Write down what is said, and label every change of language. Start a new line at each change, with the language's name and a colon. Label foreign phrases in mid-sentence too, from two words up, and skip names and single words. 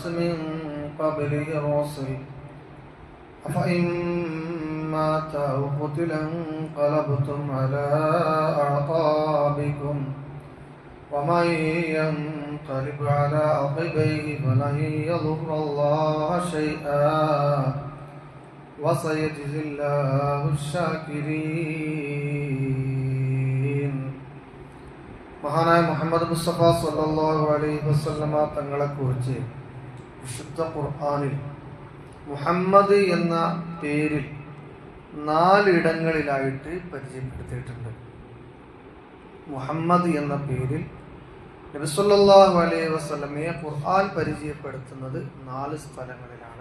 Arabic: من قبله الرسل أفإن مات أو قتل انقلبتم على أعقابكم ومن ينقلب على عقبيه فلن يضر الله شيئا وسيجزي الله الشاكرين.
Malayalam: മഹാനായ മുഹമ്മദ് മുസ്തഫ
Arabic: صلى الله عليه وسلم
Malayalam: തങ്ങളെക്കുറിച്ച് വിശുദ്ധ ഖുർആനിൽ മുഹമ്മദ് എന്ന പേരിൽ 4 ഇടങ്ങളിലായിട്ട് പരിചയപ്പെടുത്തിയിട്ടുണ്ട്. മുഹമ്മദ് എന്ന പേരിൽ നബി
Arabic: صلى الله عليه وسلم
Malayalam: ഖുർആൻ പരിചയപ്പെടുത്തുന്നത് 4 സ്ഥലങ്ങളിലാണ്.